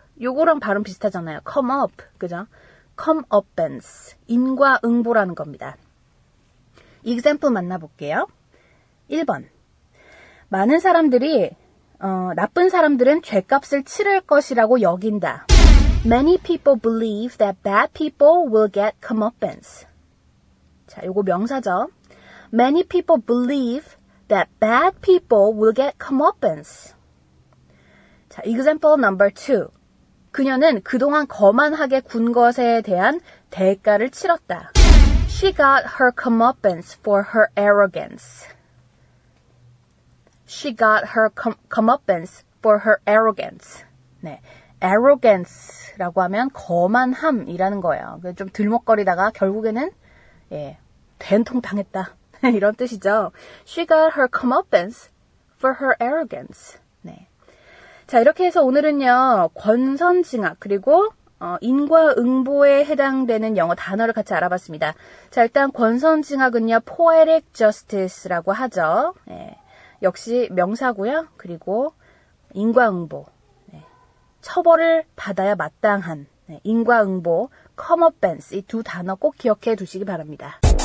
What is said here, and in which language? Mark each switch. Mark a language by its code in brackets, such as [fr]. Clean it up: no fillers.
[ko] 요거랑 발음 비슷하잖아요. come up. 그죠? comeuppance. 인과응보라는 겁니다. example 만나볼게요. 1번. 많은 사람들이 나쁜 사람들은 죄값을 치를 것이라고 여긴다. [en] Many people believe that bad people will get comeuppance. [ko] 자, 요거 명사죠. [en] Many people believe that bad people will get comeuppance. 자, example number 2. [ko] 그녀는 그동안 거만하게 군 것에 대한 대가를 치렀다. [en] She got her comeuppance for her arrogance. She got her comeuppance for her arrogance. [ko] 네, arrogance라고 하면 거만함이라는 거예요. 좀 들먹거리다가 결국에는 된통 당했다 이런 뜻이죠. [en] She got her comeuppance for her arrogance. [ko] 네. 자, 이렇게 해서 오늘은요 권선징악 그리고 인과응보에 해당되는 영어 단어를 같이 알아봤습니다. 자, 일단 권선징악은요 poetic justice라고 하죠. 네. 역시 명사고요. 그리고 인과응보, 처벌을 받아야 마땅한 인과응보, comeuppance 이 두 단어 꼭 기억해 두시기 바랍니다.